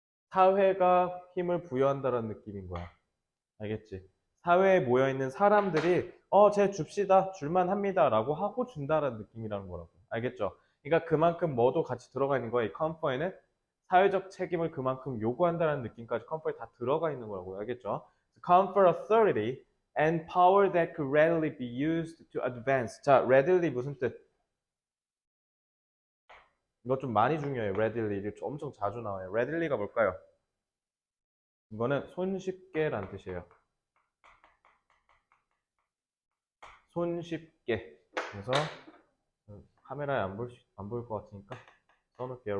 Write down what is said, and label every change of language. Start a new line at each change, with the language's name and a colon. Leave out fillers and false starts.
Korean: 사회가 힘을 부여한다는 느낌인 거야. 알겠지? 사회에 모여있는 사람들이 쟤 줍시다, 줄만 합니다 라고 하고 준다라는 느낌이라는 거라고. 알겠죠? 그러니까 그만큼 뭐도 같이 들어가 있는 거야. 이 컨퍼에는 사회적 책임을 그만큼 요구한다는 느낌까지 컨퍼에 다 들어가 있는 거라고. 알겠죠?
English: Confer authority and power that could readily be used to advance.
Korean: 자, readily 무슨 뜻? 이거 좀 많이 중요해요. readily. 이게 엄청 자주 나와요. readily가 뭘까요? 이거는 손쉽게란 뜻이에요. 손쉽게. 그래서 카메라에 안 보일 것 같으니까 써놓을게요.